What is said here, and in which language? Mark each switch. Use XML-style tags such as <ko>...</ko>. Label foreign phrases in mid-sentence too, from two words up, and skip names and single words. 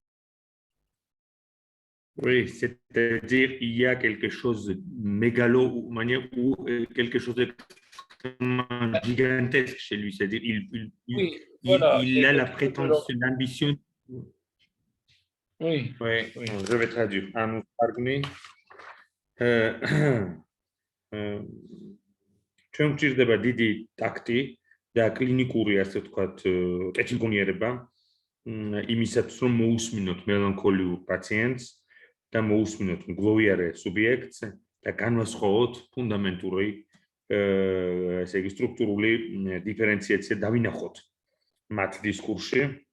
<fr>Oui, c'est-à-dire il y a quelque chose de mégalomaniaque ou quelque chose de gigantesque chez lui. C'est-à-dire Oui, voilà. il a la prétention, l'ambition. Oui, Oui, oui. je vais traduire.</fr> <ka>Ანუ თარგმნი ჩვენ გვჭირდება დიდი ტაქტი და კლინიკური, ასე ვთქვათ, კეთილგონიერება იმისათვის, რომ მოусმინოთ მელანქოლიურ პაციენტს და მოусმინოთ მგლოვიარე სუბიექტს და განვასხვაოთ ფუნდამენტური, ესე იგი, სტრუქტურული დიფერენციაცია დავინახოთ მათ დისკურსში.</ka>